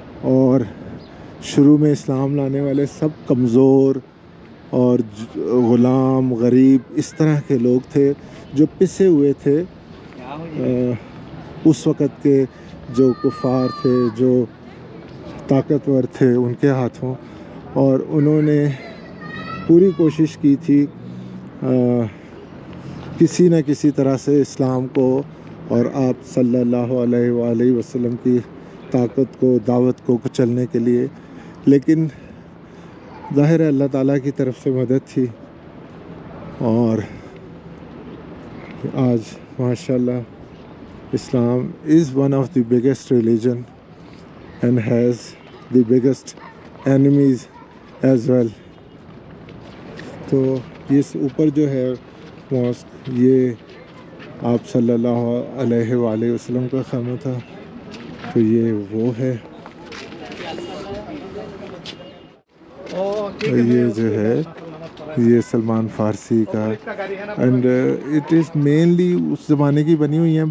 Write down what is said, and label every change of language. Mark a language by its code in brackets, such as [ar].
[ur] اور شروع میں اسلام لانے والے سب کمزور اور غلام غریب اس طرح کے لوگ تھے جو پسے ہوئے تھے اس وقت کے جو کفار تھے, جو طاقتور تھے ان کے ہاتھوں. اور انہوں نے پوری کوشش کی تھی کسی نہ کسی طرح سے اسلام کو اور آپ صلی اللہ علیہ وآلہ وسلم کی طاقت کو, دعوت کو کچلنے کے لیے. لیکن ظاہر ہے اللہ تعالیٰ کی طرف سے مدد تھی اور آج ماشاءاللہ [en] Islam is one of the biggest religion and has the biggest enemies as well. [ur] تو اس اوپر جو ہے ماسک یہ آپ صلی اللہ علیہ وآلہ وسلم کا خیمہ تھا. تو یہ وہ ہے. یہ جو ہے یہ سلمان فارسی کا [en] and it is mainly [ur] اس زمانے کی بنی ہوئی ہیں.